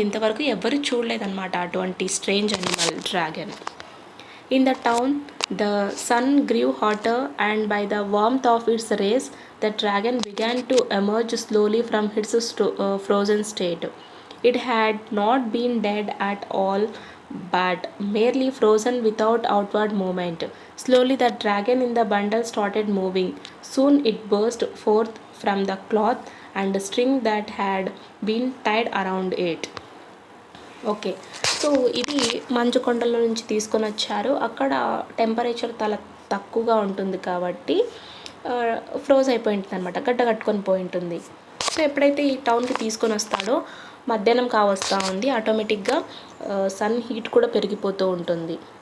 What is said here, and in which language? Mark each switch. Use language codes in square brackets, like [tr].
[te] ఇంతవరకు ఎవరు చూడలేదన్నమాట అటువంటి strange animal dragon. [en] In the town, The sun grew hotter, and by the warmth of its rays, the dragon began to emerge slowly from its frozen state. It had not been dead at all, but merely frozen without outward movement. Slowly, the dragon in the bundle started moving. Soon, it burst forth from the cloth and string that had been tied around it. [te] Okay, so ఇది మంచు కొండల నుంచి తీసుకొని వచ్చారు. అక్కడ temperature చాలా తక్కువగా ఉంటుంది కాబట్టి ఫ్రోజ్ అయిపోయి ఉంటుంది అనమాట, గడ్డ కట్టుకొని పోయి ఉంటుంది. సో ఎప్పుడైతే ఈ టౌన్కి తీసుకొని వస్తాడో మధ్యాహ్నం కావస్తూ ఉంది, ఆటోమేటిక్గా సన్ హీట్ కూడా పెరిగిపోతూ ఉంటుంది.